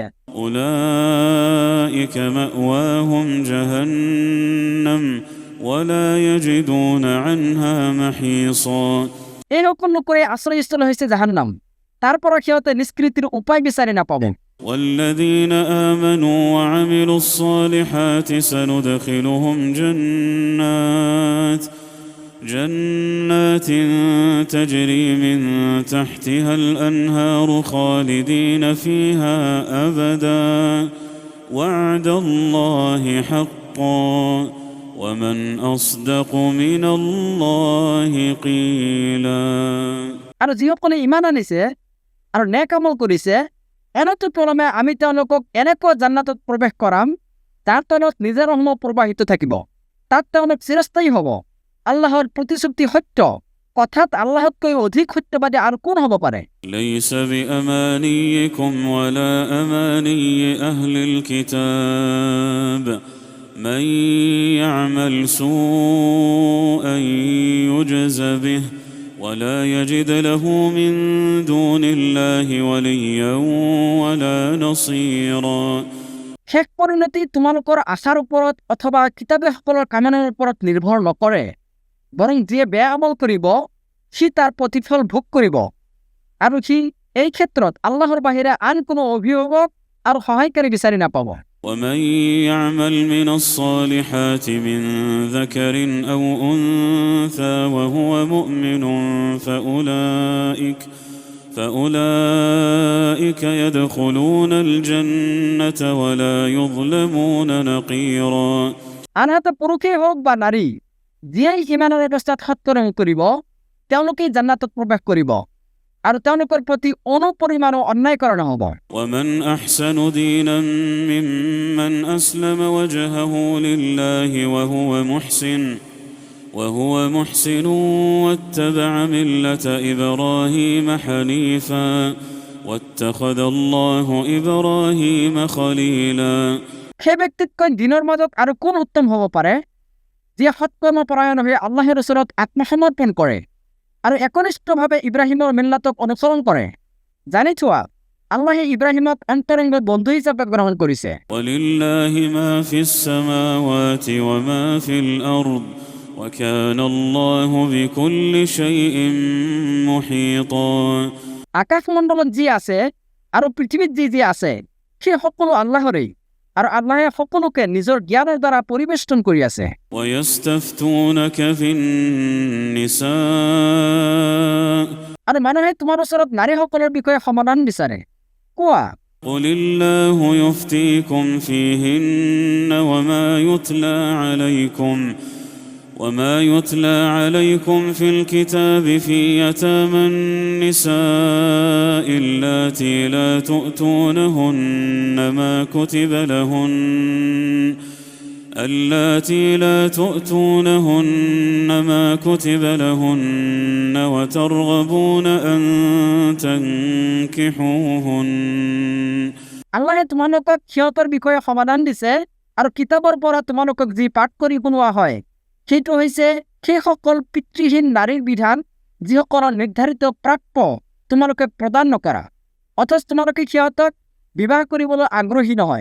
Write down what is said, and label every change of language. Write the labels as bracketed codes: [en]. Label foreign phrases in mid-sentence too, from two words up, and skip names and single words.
[ar] أولئك مأواهم جهنم ولا يجدون عنها محيصا [as] এই সকল লোকৰে আশ্ৰয়স্থল হৈছে জাহান্নাম, তাৰ পৰা সিহঁতে নিষ্কৃতিৰ উপায় বিচাৰি নাপাব। [ar] والذين آمنوا وعملوا الصالحات سندخلهم جنات تجري من تحتها الأنهار خالدين فيها أبدا وعد الله حقا ومن أصدق من الله قيلا [as] আৰু যিসকলে ইমান আনিছে আৰু নেক আমল কৰিছে, এনেতো পৰমে আমি তেওঁলোকক এনেকুৱা জান্নাতত প্ৰৱেশ কৰাম, তাৰ তলত নিজৰ ৰহমত প্ৰবাহিত থাকিব, তাত তেওঁলোক চিৰস্থায়ী হ'ব। আল্লাহৰ প্ৰতিশ্ৰুতি সত্য, কথাত আল্লাহতকৈ অধিক সত্যবাদী আৰু কোন হ'ব পাৰে? [ar] ليس بأمانيكم ولا أماني أهل الكتاب من يعمل سوءا يجز به ولا يجد له من دون الله وليا ولا نصيرا [as] শেষ পৰিণতি তোমালোকৰ আশাৰ ওপৰত অথবা কিতাপীসকলৰ কামনাৰ ওপৰত নিৰ্ভৰ নকৰে, বৰং যিয়ে বেয়া আমল কৰিব সি তাৰ প্ৰতিফল ভোগ কৰিব, আৰু সি এই ক্ষেত্ৰত আল্লাহৰ বাহিৰে আন কোনো অভিভাৱক আৰু সহায়কাৰী বিচাৰি নাপাব। [ar] ومن يعمل من الصالحات من ذكر أو أنثى وهو مؤمن فأولئك يدخلون الجنة ولا يظلمون نقيرا। [as] আনহাতে পুৰুষেই হওক বা নাৰী, যিয়েই ইমানৰ অৱস্থাত সৎকৰ্ম কৰিব তেওঁলোকেই জান্নাতত প্ৰৱেশ কৰিব, আৰু তেওঁলোকৰ প্ৰতি অনুপৰিমাণো অন্যায় কৰা নহ'ব। [ar] ومن أحسن دينا ممن أسلم وجهه لله وهو محسن واتبع ملة إبراهيم حنيفا واتخذ الله إبراهيم خليلا। [as] সেই ব্যক্তিতকৈ দিনৰ মাজত আৰু কোন উত্তম হ'ব পাৰে, যিয়ে সৎকৰ্ম পৰায়ণ হৈ আল্লাহৰ ওচৰত আত্মসমৰ্পণ কৰে আৰু একনিষ্ঠভাৱে ইব্ৰাহিমৰ মিল্লাতক অনুসৰণ কৰে। জানি থোৱা, আল্লাহে ইব্ৰাহিমক অন্তৰংগ বন্ধু হিচাপে গ্ৰহণ কৰিছে। [ar] ولله ما في السماوات وما في الأرض وكان الله بكل شيء محيطا। [as] আকাশমণ্ডলত যি আছে আৰু পৃথিৱীত যি আছে সেই সকলো আল্লাহৰেই, আৰু আল্লাহে সকলোকে নিজৰ জ্ঞানৰ দ্বাৰা পৰিবেষ্টন কৰি আছে। [ar] ويستفتونك في النساء [as] আৰু মানুহে তোমাৰ ওচৰত নাৰীসকলৰ বিষয়ে সমাধান বিচাৰে। কোৱা, [ar] قل الله يفتيكم فيهن وما يتلى عليكم في الكتاب في يتامى النساء اللاتي لا تؤتونهن ما كتب لهن وترغبون أن تنكحوهن। [as] আল্লাহে তোমালোকক সিহঁতৰ বিষয়ে সমাধান দিছে, আৰু কিতাপৰ পৰা তোমালোকক যি পাঠ কৰি শুনোৱা হয় সেইটো হৈছে সেইসকল পিতৃহীন নাৰীৰ বিধান যিসকলৰ নিৰ্ধাৰিত প্ৰাপ্য তোমালোকে প্ৰদান নকৰা, অথচ তোমালোকে সিহঁতক বিবাহ কৰিবলৈ আগ্ৰহী নহয়।